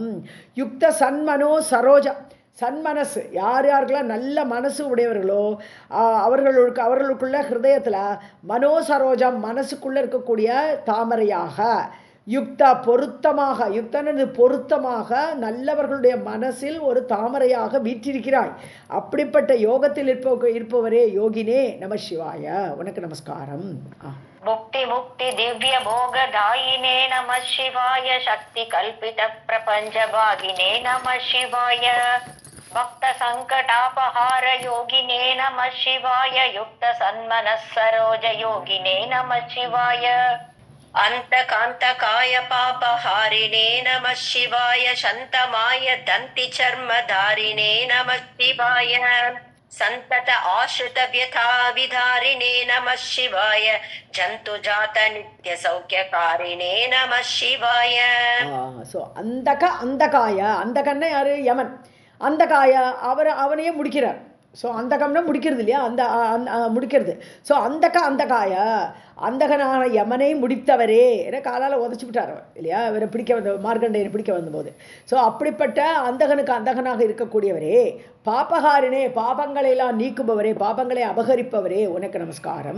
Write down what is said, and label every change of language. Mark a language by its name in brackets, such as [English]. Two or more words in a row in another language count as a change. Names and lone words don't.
[Sanskrit] युक्त सन्मनो सरोजा, [Tamil] சன்மனசு, யாருக்கெல்லாம் நல்ல மனசு உடையவர்களோ அவர்களுக்குள்ள ஹிருதயத்தில் மனோசரோஜம், மனசுக்குள்ளே இருக்கக்கூடிய தாமரையாக, யுக்த பொருத்தமாக, யுக்தனது பொருத்தமாக நல்லவர்களுடைய மனசில் ஒரு தாமரையாக வீற்றிருக்கிறாய். அப்படிப்பட்ட யோகத்தில் இருப்பவரே [Sanskrit] योगिने नम शिवाय, [Tamil] உனக்கு நமஸ்காரம். [Sanskrit] मुक्ति मुक्ति दिव्य भोग दायिने नमः शिवाय शक्ति कल्पित प्रपंच भागिने नमः शिवाय भक्त संकटापहार योगिने नमः शिवाय युक्त सन्मनः सरोज योगिने नमः शिवाय. अन्तकान्तकाय पापहारिणे नमः शिवाय शन्तमाय दन्तिचर्मधारिणे नमः शिवाय सन्तत आश्रित व्यथा विधारिणे नमः शिवाय जन्तुजात नित्यसौख्यकारिणे नमः शिवाय. [Tamil] ஸோ அந்தகாய, அந்தகன்னா யாரு? யமன். அந்தகாய அவனையே முடிக்கிறார். ஸோ அந்தகம்னா முடிக்கிறது இல்லையா? முடிக்கிறது. ஸோ அந்தகாய, அந்தகனான யமனை முடித்தவரே, ஏன்னா காலால் உதச்சி விட்டார் இல்லையா? இவரை பிடிக்க வந்த மார்க்கண்டேயனை பிடிக்க வந்தபோது. ஸோ அப்படிப்பட்ட அந்தகனாக இருக்கக்கூடியவரே, பாபகாரினே, பாபங்களையெல்லாம் நீக்குபவரே, பாபங்களை அபகரிப்பவரே, உனக்கு நமஸ்காரம்.